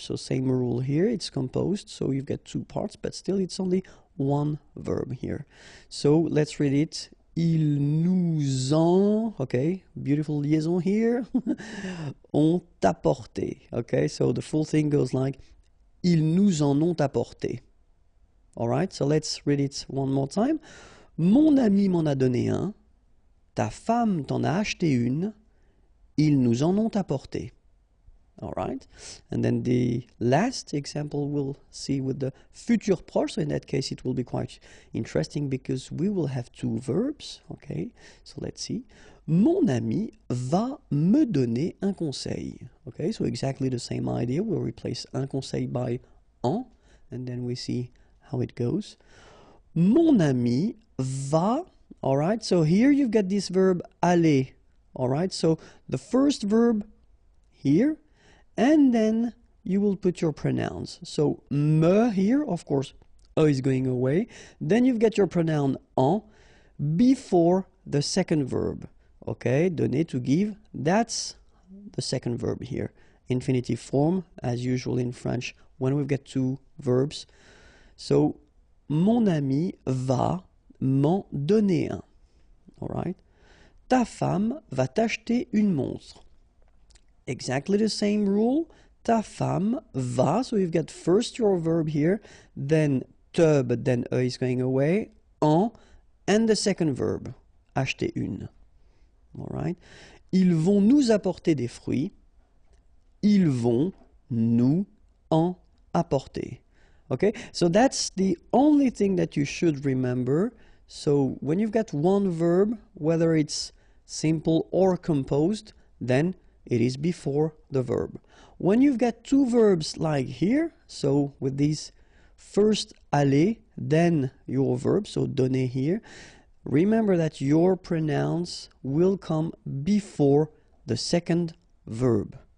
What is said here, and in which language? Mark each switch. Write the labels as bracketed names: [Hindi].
[English] So same rule here, it's composed, so you've got two parts, but still it's only one verb here. So let's read it. [French] Ils nous ont, [English] okay, beautiful liaison here, [French] ont apporté. [English] Okay, so the full thing goes like, [French] ils nous en ont apporté. [English] All right, so let's read it one more time. [French] Mon ami m'en a donné un. Ta femme t'en a acheté une, ils nous en ont apporté. [English] All right, and then the last example we'll see with the futur proche. So in that case, it will be quite interesting because we will have two verbs. Okay, so let's see. [French] Mon ami va me donner un conseil. [English] Okay, so exactly the same idea. We'll replace un conseil by en, and then we see how it goes. [French] Mon ami va. [English] All right, so here you've got this verb aller. All right, so the first verb here, and then you will put your pronouns. So me here, of course, e is going away. Then you've got your pronoun en before the second verb. Okay, donner, to give, that's the second verb here. Infinitive form, as usual in French, when we've got two verbs. [French] So, mon ami va m'en donner un. All right. Ta femme va t'acheter une montre. [English] Exactly the same rule. [French] Ta femme va. [English] So you've got first your verb here, then te, but then e is going away, en, and the second verb, acheter une. All right. [French] Ils vont nous apporter des fruits. Ils vont nous en apporter. [English] Okay, so that's the only thing that you should remember. So when you've got one verb, whether it's simple or composed, then it is before the verb. When you've got two verbs like here, so with these first aller, then your verb, so donner here, remember that your pronouns will come before the second verb.